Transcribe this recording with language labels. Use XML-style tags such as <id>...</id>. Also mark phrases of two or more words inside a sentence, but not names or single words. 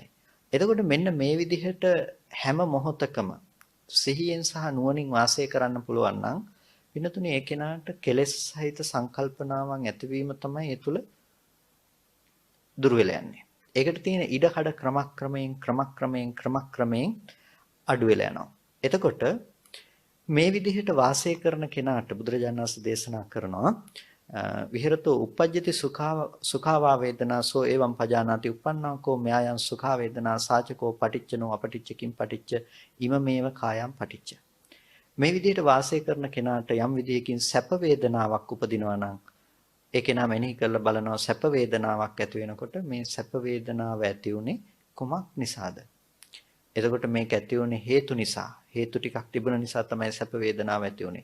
<si>එතකොට මෙන්න මේ විදිහට හැම මොහොතකම සිහියෙන් සහ නුවණින් වාසය කරන්න පුළුවන් නම් වෙනතුනේ ඒ කෙනාට කෙලෙස් සහිත සංකල්පනාවන් ඇතිවීම තමයි ඒ තුල දුර වෙලා යන්නේ. ඒකට තියෙන ඉඩකඩ ක්‍රමක්‍රමයෙන් අඩු වෙලා යනවා. එතකොට මේ විදිහට වාසය කරන කෙනාට බුදුරජාණන් වහන්සේ දේශනා කරනවා</si> <pi>විහෙරතෝ uppajjati සුඛාවා වේදනා සෝ එවං පජානාති uppannāko මයායන් සුඛා වේදනා සාචකෝ පටිච්චනෝ අපටිච්චකින් පටිච්ච ඉමමේව කායම් පටිච්ච.</pi> <si>මේ විදිහට වාසය කරන කෙනාට යම් විදිහකින් සැප වේදනාවක් උපදිනවා නම් ඒ කෙනා මෙනෙහි කරලා බලනවා සැප වේදනාවක් ඇති වෙනකොට මේ සැප වේදනාව ඇති උනේ කුමක් නිසාද? එතකොට මේක ඇති උනේ හේතු නිසා. හේතු ටිකක් තිබුණ නිසා තමයි සැප වේදනාව ඇති උනේ.</si>